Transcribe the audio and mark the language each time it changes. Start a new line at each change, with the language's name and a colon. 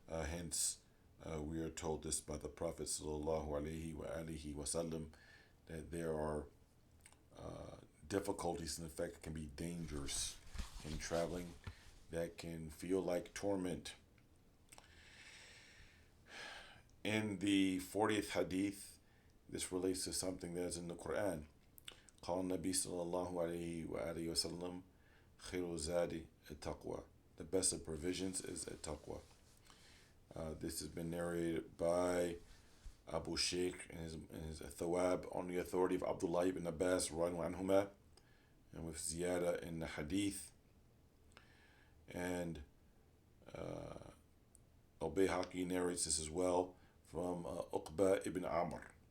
English: Hence, we are told this by the Prophet sallallahu alaihi wasallam, that there are difficulties and in fact can be dangers in traveling that can feel like torment. In the 40th hadith, this relates to something that is in the Quran.
Arabic: قال النبي صلى الله عليه وآله وسلم خير زاد التقوى.
English: The best of provisions is at-taqwa. This has been narrated by Abu Shaykh and his Thawab on the authority of Abdullah ibn Abbas radhiyallahu anhuma, and with ziyada in the hadith. And al-Bayhaqi narrates this as well from Uqba ibn Amr.